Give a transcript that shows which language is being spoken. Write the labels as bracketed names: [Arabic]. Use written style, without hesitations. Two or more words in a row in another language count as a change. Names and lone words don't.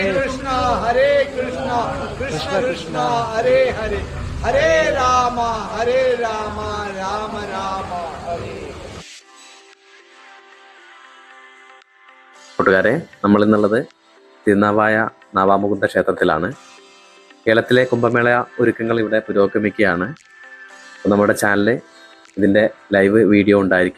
[Sanskrit] कृष्ण कृष्ण कृष्ण हरे हरे हरे राम राम राम हरे. [Malayalam] കൂട്ടുകാരെ, നമ്മൾ ഇന്നുള്ളത് തിരുനാവായ നാവാമുകുന്ദ ക്ഷേത്രത്തിലാണ്. കേരളത്തിലെ കുംഭമേള ഒരുക്കങ്ങൾ ഇവിടെ പുരോഗമിക്കുകയാണ്. നമ്മുടെ ചാനലിൽ ഇതിൻ്റെ ലൈവ് വീഡിയോ ഉണ്ടായിരിക്കും.